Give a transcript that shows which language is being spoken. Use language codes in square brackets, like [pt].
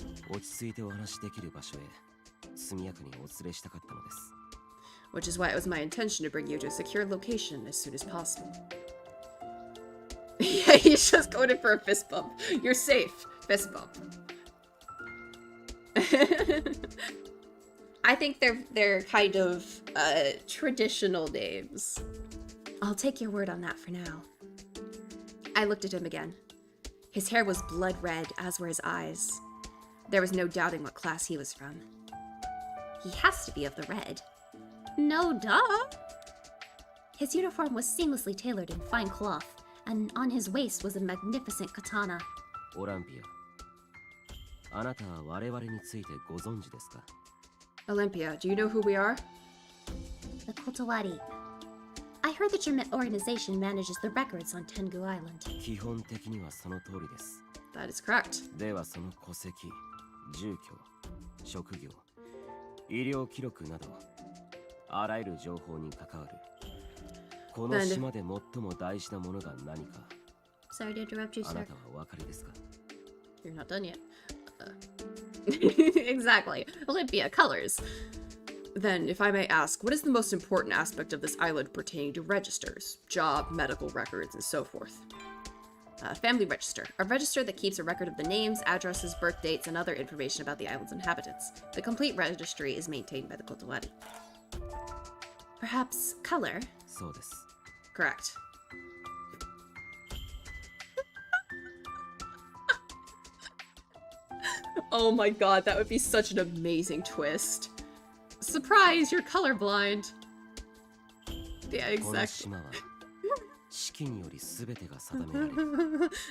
[ja] 落ち着いてお話しできる場所へ速やかにお連れしたかったのです。 [en] Which is why it was my intention to bring you to a secure location as soon as possible. Yeah, he's just going in for a fist bump. You're safe. Fist bump. I think they're kind of traditional names. I'll take your word on that for now. I looked at him again. His hair was blood red, as were his eyes. There was no doubting what class he was from. He has to be of the red. No duh! His uniform was seamlessly tailored in fine cloth, and on his waist was a magnificent katana. [ja] オランピア、あなたは我々についてご存知ですか？ [en] Olympia, do you know who we are? The Kotowari. I heard that your organization manages the records on Tengu Island. [ja] 基本的にはその通りです。 [en] That is correct. [ja] ではその戸籍、住居、職業、医療記録などあらゆる情報に関わるこの島で最も大事なものが何か [en] Sorry to interrupt you, [ja] あな [en] sir. [ja] たはお分かりですか？ [en] You're not done yet. Exactly. Olympia, colors. Then, if I may ask, what is the most important aspect of this island pertaining to registers, job, medical records, and so forth? Family register. A register that keeps a record of the names, addresses, birth dates, and other information about the island's inhabitants. The complete registry is maintained by the Kotowari. Perhaps color? [ja] そうです。 [en] Correct. Oh my god, that would be such an amazing twist. Surprise, you're colorblind. Yeah, [ja] この [en] exactly. [ja] 島は四季により全てが定められる。